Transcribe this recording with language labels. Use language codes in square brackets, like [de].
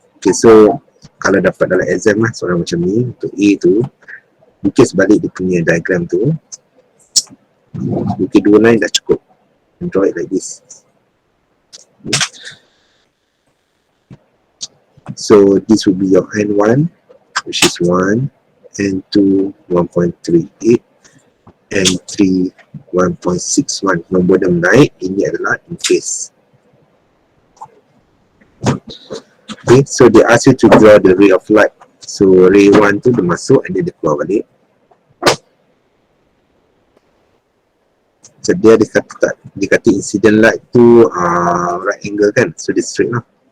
[ms] Okay, so kalau dapat dalam exam lah soalan macam ni, untuk A tu, lukis balik dia punya diagram tu, lukis 2 line dah cukup. [en] And draw it like this. So this will be your N1, which is 1, N2 1.38, N3 1.61. [ms] Nombor dia naik, ini adalah in phase. [en] Okay, so they ask you to draw the ray of light. [ms] So ray 1 tu dia masuk and then dia keluar balik. So dia kata incident light tu right angle kan, so dia straight lah.